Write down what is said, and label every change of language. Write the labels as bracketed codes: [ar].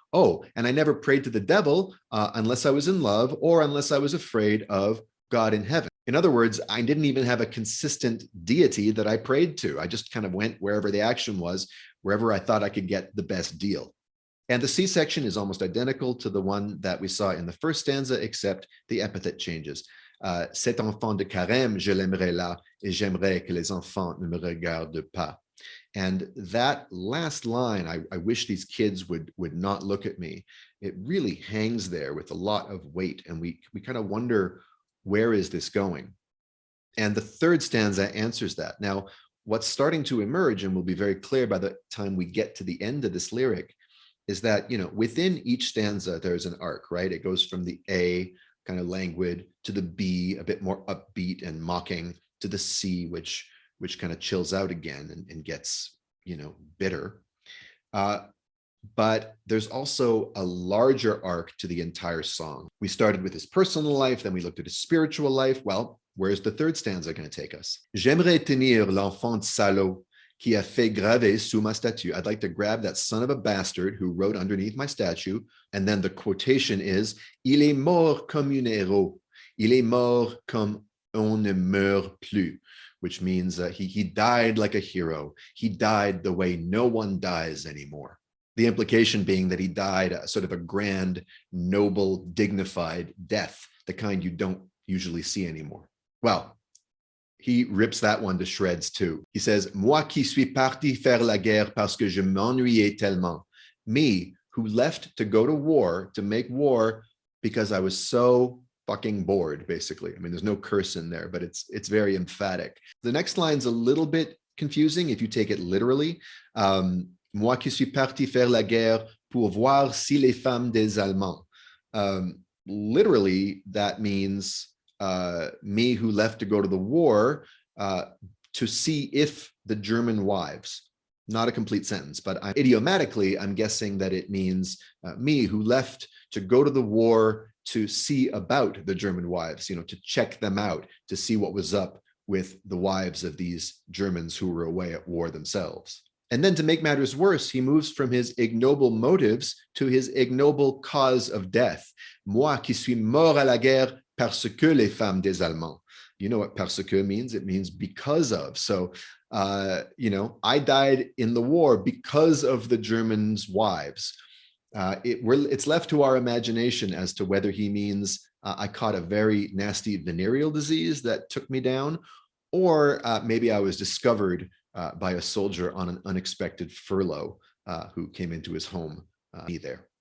[en] Oh, and I never prayed to the devil unless I was in love or unless I was afraid of God in heaven. In other words, I didn't even have a consistent deity that I prayed to. I just kind of went wherever the action was, wherever I thought I could get the best deal. And the C section is almost identical to the one that we saw in the first stanza, except the epithet changes. [fr] Cet enfant de carême, je l'aimerais là, et j'aimerais que les enfants ne me regardent pas. [en] And that last line, I wish these kids would not look at me. It really hangs there with a lot of weight. And we kind of wonder, where is this going? And the third stanza answers that. Now, what's starting to emerge, and will be very clear by the time we get to the end of this lyric, is that, within each stanza, there's an arc, right? It goes from the A, kind of languid, to the B, a bit more upbeat and mocking, to the C, which kind of chills out again and gets, bitter. But there's also a larger arc to the entire song. We started with his personal life, then we looked at his spiritual life. Well, where's the third stanza going to take us? [fr] J'aimerais tenir l'enfant de salaud qui a fait graver sous ma statue. [en] I'd like to grab that son of a bastard who wrote underneath my statue. And then the quotation is, [fr] il est mort comme un héros. Il est mort comme on ne meurt plus, [en] which means he died like a hero. He died the way no one dies anymore. The implication being that he died a sort of a grand, noble, dignified death, the kind you don't usually see anymore. Well, he rips that one to shreds too. He says, [fr] moi qui suis parti faire la guerre parce que je m'ennuyais tellement. [en] Me, who left to go to war, to make war, because I was so fucking bored, basically. I mean, there's no curse in there, but it's very emphatic. The next line's a little bit confusing if you take it literally. [fr] Moi qui suis parti faire la guerre pour voir si les femmes des Allemands. [en] Literally, that means me who left to go to the war to see if the German wives. Not a complete sentence, but idiomatically, I'm guessing that it means me who left to go to the war to see about the German wives, to check them out, to see what was up with the wives of these Germans who were away at war themselves. And then to make matters worse, he moves from his ignoble motives to his ignoble cause of death. [fr] Moi qui suis mort à la guerre parce que les femmes des Allemands. [en] You know what [fr] parce que [en] means? It means because of. So, I died in the war because of the Germans' wives. It's left to our imagination as to whether he means I caught a very nasty venereal disease that took me down, or maybe I was discovered by a soldier on an unexpected furlough who came into his home there.